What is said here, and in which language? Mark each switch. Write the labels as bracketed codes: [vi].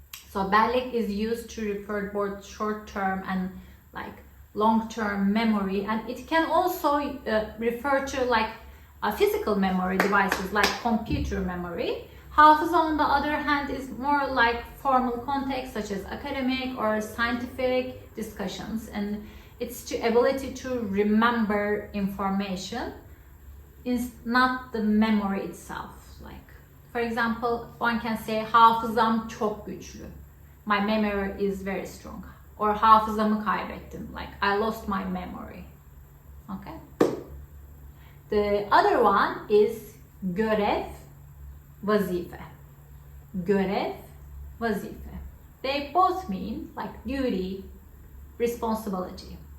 [en] So bellek is used to refer both short-term and like long-term memory, and it can also refer to like physical memory devices like computer memory. Hafıza, on the other hand, is more like formal context such as academic or scientific discussions, and it's the ability to remember information, is not the memory itself. Like, for example, one can say [tr] hafızam çok güçlü. [en] My memory is very strong. Or [tr] hafızamı kaybettim. [en] Like, I lost my memory. Okay. The other one is görev, vazife. Görev, vazife. They both mean like duty, responsibility.